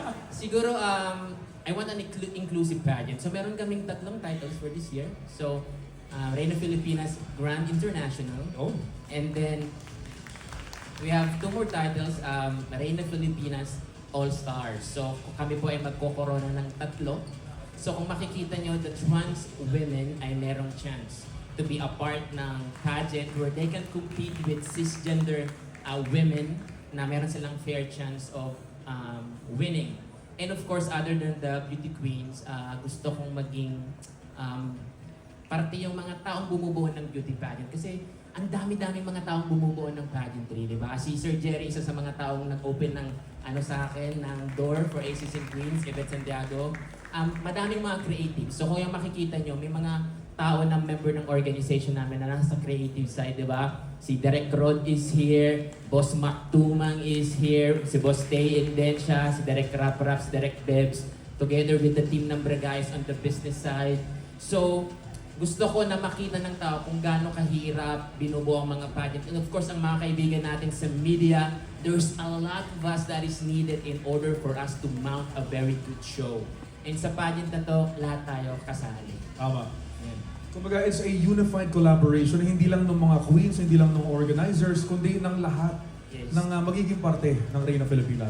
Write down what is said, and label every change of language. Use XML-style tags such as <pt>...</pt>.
<en>Siguro, I want an inclusive pageant. So</en> <tl>meron kaming tatlong</tl> <en>titles for this year. So, Reina Filipinas Grand International. Oh. And then, we have two more titles, Reina Filipinas All-Stars.</en> <tl>So, kami po ay magkokorona ng tatlo.</tl> <en>So,</en> <tl>kung makikita nyo,</tl> <en>the trans women ay merong chance to be a part ng pageant where they can compete with cisgender women</en> <tl>na meron silang</tl> <en>fair chance of winning. And of course, other than the beauty queens,</en> <tl>gusto kong maging parte yung mga taong bumubuo ng beauty pageant. Kasi ang dami-daming mga taong bumubuo ng pageantry, di ba? Si Sir Jerry, isa sa mga taong nag-open ng sa akin, ng door for Aces and Queens, Yvette Santiago. Madaming mga creative. So kung yung makikita nyo, may mga tao na member ng organization namin na nasa creative side, di ba?</tl> <en>Si Derek Rod is here, Boss Mac Tumang is here, si Boss Tay Indensia, si Derek Rap, si Derek Bebs, together with the team ng guys on the business side.</en> <tl>So, gusto ko na makita ng tao kung gaano kahirap binubuo ang mga pageant.</tl> <en>And of course,</en> <tl>ang mga kaibigan natin</tl> <en>sa media, there's a lot of us that is needed in order for us to mount a very good show.</en> <tl>And sa pageant na to, lahat tayo kasali. Tama. Kumbaga,</tl> <en>it's a unified collaboration,</en> <tl>hindi lang ng mga queens, hindi lang ng organizers, kundi ng lahat ng magiging parte ng Reina Filipinas.</tl>